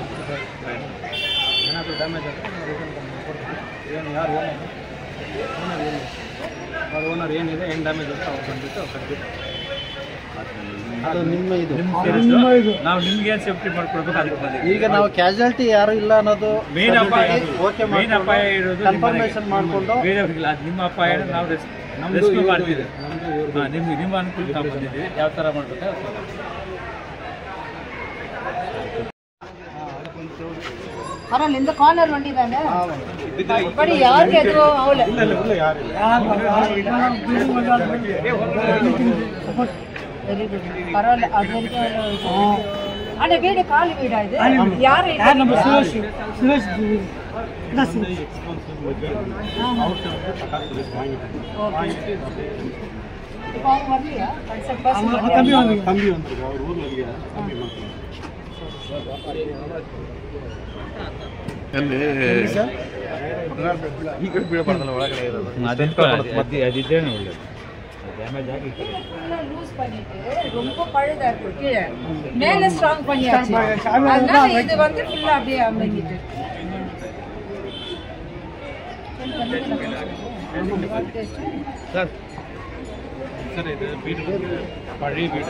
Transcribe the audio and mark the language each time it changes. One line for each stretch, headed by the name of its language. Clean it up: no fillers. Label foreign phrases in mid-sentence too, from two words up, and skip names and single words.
Kannada: ಏನಾದರೂ ಡ್ಯಾಮೇಜ್ ಆದರೆ ಏನು ಯಾರು ಓನರ್ ಏನಿದೆ ಏನು ಡ್ಯಾಮೇಜ್ ಅಂತ ಅವ್ರು ಬಂದ್ಬಿಟ್ಟು ಖಂಡಿತ ಅದು ನಿಮ್ಮ ಇದು ನಾವು ನಿಮ್ಗೆ ಏನು ಸೇಫ್ಟಿ ಮಾಡ್ಕೊಡ್ಬೇಕು ಅದಕ್ಕೆ ಬಂದಿದ್ದೀವಿ. ಈಗ ನಾವು ಕ್ಯಾಶುಯಾಲಿಟಿ ಯಾರು ಇಲ್ಲ ಅನ್ನೋದು ಮೇನ್ ಅಪಾಯ ಇರೋದು ಕನ್ಫರ್ಮೇಷನ್ ಮಾಡಿಕೊಂಡು ನಿಮ್ಮ ಅಪಾಯ ನಾವು ರೆಸ್ಕ್ಯೂ ಮಾಡ್ತಿದ್ದೀವಿ. ನಿಮ್ಮ ಅನುಕೂಲ ನಾವು ಬಂದಿದ್ದೀವಿ. ಯಾವ ಥರ ಮಾಡಬೇಕು
Tamil: இந்த கார்னர் வண்டி தானே படி யாருக்கு எதுவும் ஆகல.
English: very good
Tamil: பரவாயில்ல. அது வரைக்கும் அந்த வீடு காலி வீடா இது யாரு நம்ம சுரேஷ் இப்போ அவங்க வரலையா? தம்பி வந்துருக்கு அவர் ஊர்ல இல்லையா?
Kannada: ಈ ಕಡೆ ಬೀಳಬಾರ್ದಲ್ಲ ಒಳಗಡೆ ಇರೋದು. ಅದಿದ್ದೇನೆ ಒಳ್ಳೆದು. ಡ್ಯಾಮೇಜ್ ಆಗಿ
Tamil: லூஸ் பண்ணிட்டு ரொம்ப பழுதா இருக்கு. கீழே மேல ஸ்ட்ராங் பண்ணியாச்சு. அதனால இது வந்து ஃபுல்லா அப்படியே அமங்கிட்டு சார் சார் இது வீடு வந்து பழைய வீடு.